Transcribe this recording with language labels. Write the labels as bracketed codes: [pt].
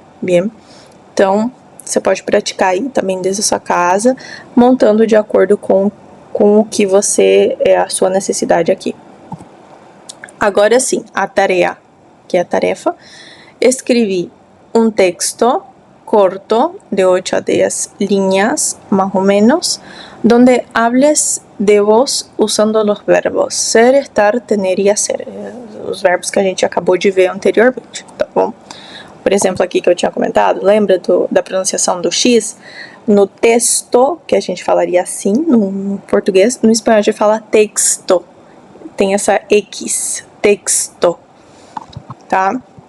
[pt] Bem, então você pode praticar aí também desde a sua casa, montando de acordo com o que você a sua necessidade aqui. Agora sim, a tarefa, que é a tarefa. [es] Escrevi um texto corto de 8 a 10 líneas, más o menos, donde hables de vos usando los verbos ser, estar, tener e hacer. [pt] Os verbos que a gente acabou de ver anteriormente, tá bom? Por exemplo, aqui que eu tinha comentado, lembra da pronunciação do X? No texto, que a gente falaria assim no português, no espanhol a gente fala texto. Tem essa X, texto, tá?